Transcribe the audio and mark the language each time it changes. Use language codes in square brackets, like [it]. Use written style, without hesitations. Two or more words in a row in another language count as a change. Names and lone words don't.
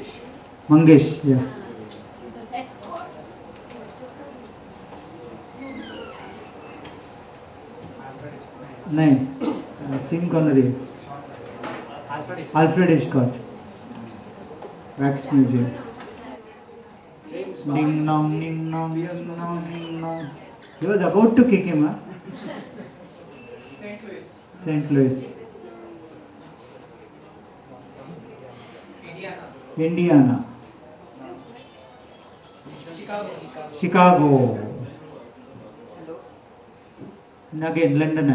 [en] Mangesh, yeah. नहीं, Sean Connery. Alfred Hitchcock. Wax Museum. Ding dong, ding dong, ding dong, ding dong. He was about to kick him, huh? St. Louis. St. Louis. Indiana. Chicago. And again, London.